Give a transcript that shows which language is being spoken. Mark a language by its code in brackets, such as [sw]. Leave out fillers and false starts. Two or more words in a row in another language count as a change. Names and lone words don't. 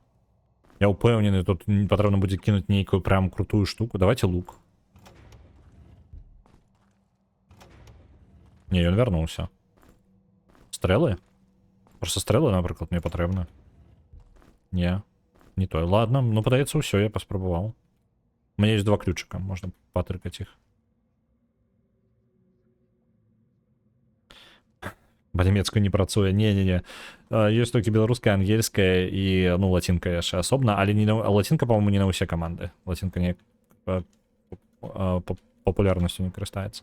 [be] Я упэўнены, тут патрэбна будзе кінуць нейкую прям крутую штуку. Давайте лук. Не, ён вярнуўся. Стрэлы? Просто стрэлы, напрыклад, мне патрэбны. Не, не той. Ладно, ну падаецца ўсё, я паспрабаваў. [ru] У меня есть 2 ключика, можно [be] патрыкаць іх. Па-нямецку не працуе. Не-не-не. Ёсць толькі беларуская, ангельская і, ну, лацінка яшчэ асобна, але не на... лацінка, па-моему, не на ўсе каманды. Лацінка не папулярнасцю не карыстаецца.